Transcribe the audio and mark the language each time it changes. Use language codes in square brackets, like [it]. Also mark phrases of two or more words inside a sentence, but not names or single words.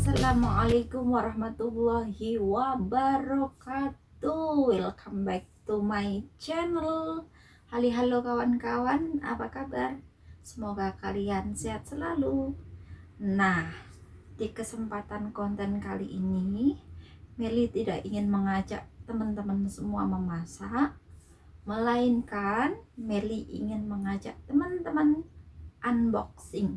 [ar] السلام عليكم ورحمة الله وبركاته. [en] Welcome back to my channel. [id] Halo kawan-kawan, apa kabar? Semoga kalian sehat selalu. Nah, di kesempatan konten kali ini Meli tidak ingin mengajak teman-teman semua memasak, melainkan Meli ingin mengajak teman-teman unboxing.